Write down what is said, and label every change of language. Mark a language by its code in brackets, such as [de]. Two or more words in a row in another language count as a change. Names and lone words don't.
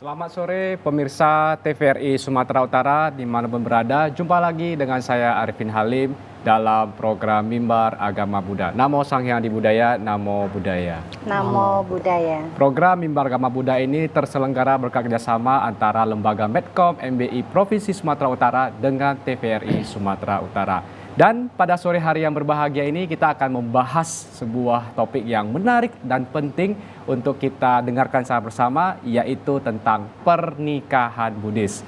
[id] Selamat sore pemirsa TVRI Sumatera Utara dimanapun berada. Jumpa lagi dengan saya Arifin Halim dalam program Mimbar Agama Buddha. [pi] Namo Sang Hyang Adi Budaya, Namo Buddhaya. Namo Buddhaya. [id] Program Mimbar Agama Buddha ini terselenggara berkat kerjasama antara Lembaga Medcom MBI Provinsi Sumatera Utara dengan TVRI Sumatera Utara. Dan pada sore hari yang berbahagia ini kita akan membahas sebuah topik yang menarik dan penting untuk kita dengarkan bersama, yaitu tentang pernikahan Buddhis.